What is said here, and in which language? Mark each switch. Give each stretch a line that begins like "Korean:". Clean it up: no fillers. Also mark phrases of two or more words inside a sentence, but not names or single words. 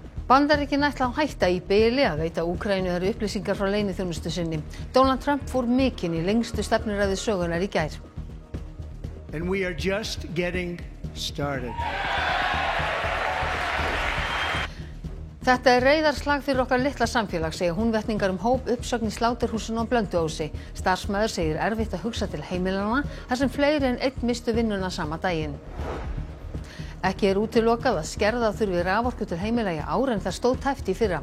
Icelandic: Bandaríkin ætla að hætta í bili að veita Úkraínu upplýsingar frá leyniþjónustu sinni. Donald Trump fór mikinn í lengstu stefnuræðu sögunnar í gær.
English: And we are just getting started.
Icelandic: Þetta reiðarslag fyrir okkar litla samfélag, segja Húnvetningar hóp uppsögn í sláturhúsinu á Blönduósi. Starfsmaður segir erfitt að hugsa til heimilanna þar sem fleiri en einn misstu vinnuna sama daginn. Ekki útilokað að skerða þurfi raforku til heimila í ár en það stóð tæpt í fyrra.